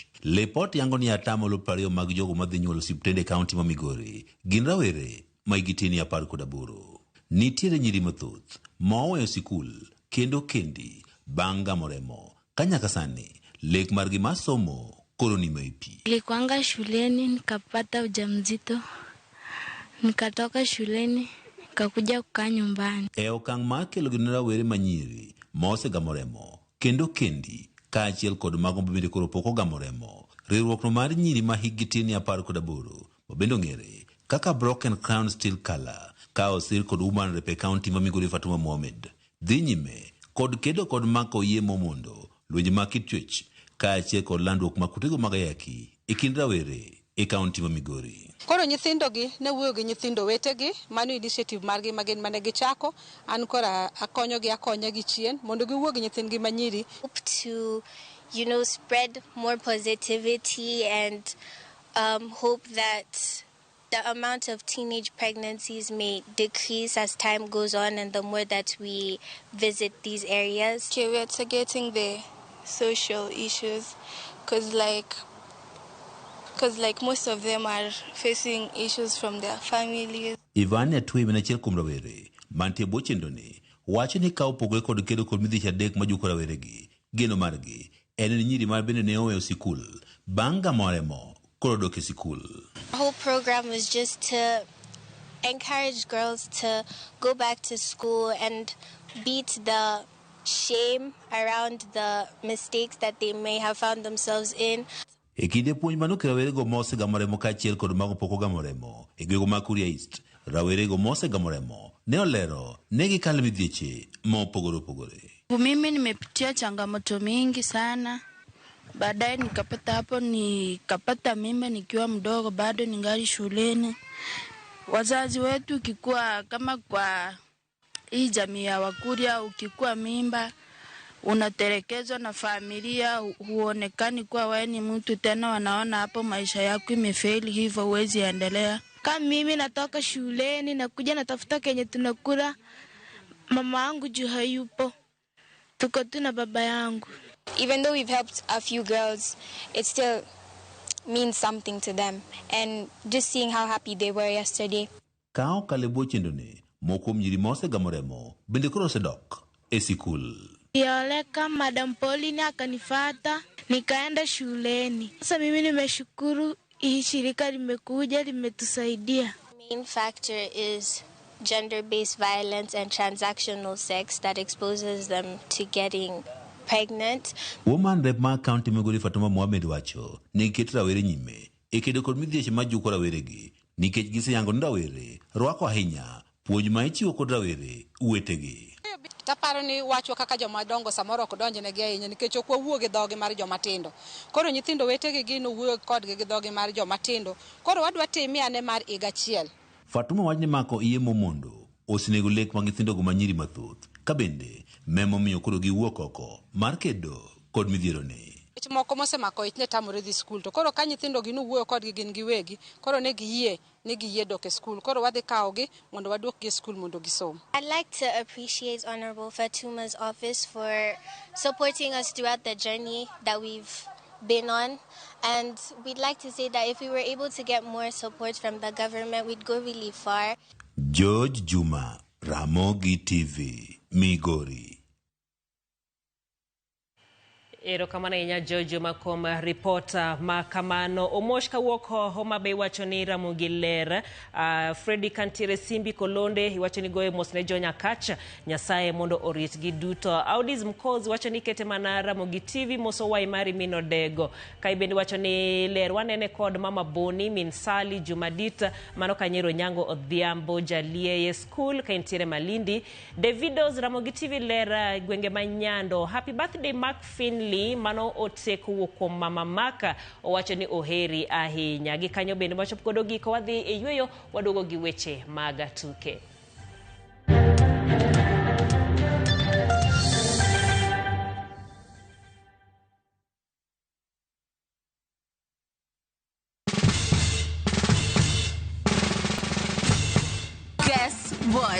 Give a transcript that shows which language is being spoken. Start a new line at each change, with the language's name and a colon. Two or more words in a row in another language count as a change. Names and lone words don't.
Luo (Kenya and Tanzania): Lipot yango ni atamalo 20 mag jogo madhi nyuolo osiptende kaunti ma Migori gin rawere ma igitini 18. Nitiere nyiri mathoth maoweyo sikul kendo kendi bang' gamo remo ka nyaka sani lek margi mar somo koro ni maipi.
Swahili: Nilikuanga shuleni nikapata ujauzito, nikatoka shuleni nikakuja kukaa nyumbani.
Luo (Kenya and Tanzania): E okang' mar kelo gin rawere manyiri ma osegamo remo kendo kendi kaachiel kod mago bende koro pok ogamo remo, riwruokno mar nyiri ma higi tin 18 mabende ong'ere kaka Broken Crown Steel Color ka osir kod Women Rep e kaunti ma Migori Fatuma Mohamed dhi nyime kod kedo kod mako yie momondo lwenje mag kit chwech kaachiel kod landruok mag kutego mag ayaki e kind rawere e kaunti ma Migori. Koro nyithindogi ne wuoyo gi nyithindo wetegi, mano initiative margi magin mane gichako, an kora akonyogi akonya gi chien mondo giwuo gi nyithindgi manyiri.
English: Hope to, spread more positivity and hope that the amount of teenage pregnancies may decrease as time goes on and the more that we visit these areas. Okay, we're targeting the social issues because because like most of them are facing issues from their families.
Luo (Kenya and Tanzania): Ivania Tui menachiel kuom rawere mantie bwo chendoni wacho ni kawo pogore kod kedo kod midhicha adek ma juko raweregi. Geno margi en ni nyiri mar bende ne oweyo sikul bang' gamoremo koro dok e sikul.
English: The whole program was just to encourage girls to go back to school and beat the shame around the mistakes that they may have found themselves in.
Luo (Kenya and Tanzania): E kinde puonj manoke rawerego mose gamoremo kaachiel kod mago pok ogamoremo e gwego ma Kuria East, rawerego mose gamoremo ne olero ne gikalo midhieche ma opogore opogore.
Swahili: Mimi nimepitia changamoto mingi sana. Baadaye nikapata mimba nikiwa mdogo, bado ningali shuleni. Wazazi wetu ukikuwa kama kwa hii jamii ya Wakuria, ukikuwa mimba unatelekezwa na familia, huonekani kuwa wewe ni mtu tena, wanaona hapo maisha yako imefeli, hivyo huwezi endelea. Kama mimi natoka shuleni nakuja natafuta kenye tunakula, mama yangu juu hayupo, tuko tu na baba yangu.
English: Even though we've helped a few girls, it still means something to them. And just seeing how happy they were yesterday.
Luo (Kenya and Tanzania): Kao kalebo chendone moko mnyiri mose gamoremo bende koro sedok e sikul.
Swahili: Yoleka Madam Pauline akanifata nikaenda shuleni. Sasa mimi nimeshukuru hii shirika limekuja limetusaidia.
English: Main factor is gender-based violence and transactional sex that exposes them to getting pregnant.
Luo (Kenya and Tanzania): Woman Rep ma County Migori Fatuma Mohamed wacho ni ket rawere nyime e kedo kod midhieche ma juko raweregi nikech giseyango ni rawere rwako ahinya puonj ma ichiwo kod rawere uwetegi. Taparo ni wacho kaka joma dongo samoro ok donjnegi ahinya nikech ok wawuo gi dhoge mar joma tindo. Koro nyithindo wetegi gino wuoyo kodgi gi dhoge mar joma tindo. Koro wadwa timie ane mar higa achiel. Fatuma wach ni mako iye momondo osinego lek mag nyithindogo manyiri mathoth ka bende memo miyo koro giwuok oko mar kedo kod midhieroni. Moko mosemako ich ne tamore dhi skul, to koro ka nyithindo gino wuoyo kodgi gin giwegi, koro ne giyie dok e skul, koro wadhi kawogi mondo waduokgi e skul mondo gisom.
English: I'd like to appreciate Honorable Fatuma's office for supporting us throughout the journey that we've been on, and we'd like to say that if we were able to get more support from the government, we'd go really far.
Luo (Kenya and Tanzania): George Juma, Ramogi TV, Migori. Erokamano ahinya George Makom, reporter makamano. Omosh kawuok Homa Bay wacho ni Ramogi ler. Freddy Kantiere Simbi Kolonde iwacho ni goyo mos ne jo Nyakacha Nyasaye mondo oritgi duto. Audis Mkozi wacho ni kete mana Ramogi TV moso wai mari mino dego. Kaibendi wacho ni ler wanene kod Mama Boni min Sali Jumadita mano Kanyero Nyango Odhiambo Jalie School Kaintiere Malindi. Davidos Ramogi TV ler gwenge manyando.
English: Happy birthday
Luo (Kenya and Tanzania): Mark Finley mano oteku kuom Mama Maka owacho ni oheri ahinya. Gikanyo bende machop kodo giko wadhi e yweyo wadogo gi weche maga tuke.
English: Guess what?